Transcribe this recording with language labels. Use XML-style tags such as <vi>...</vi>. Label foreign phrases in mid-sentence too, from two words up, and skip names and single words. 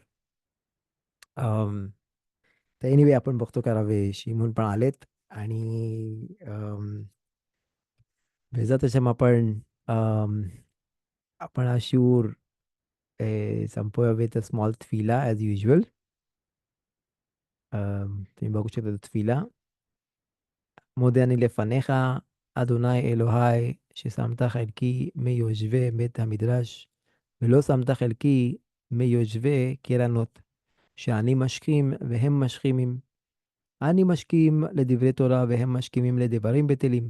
<mr>अम, तर एनिवे आपण बघतो का रवे शिमून पण आलेत, आणि</mr> <he>בעזרת השם</he> <mr>आपण हा शिवूर संपूया</mr> <en>with a small</en> <mr>तफिला</mr> <en>as usual.</en> <mr>तुम्ही बघू शकता तफिला.</mr> <he>מודה אני לפניך, אדוני אלוהי, ששמת חלקי מיושבי בית המדרש, ולא שמת חלקי מיושבי קרנות, שאני משכים והם משכימים. אני משכים לדברי תורה והם משכימים לדברים בטלים.</he>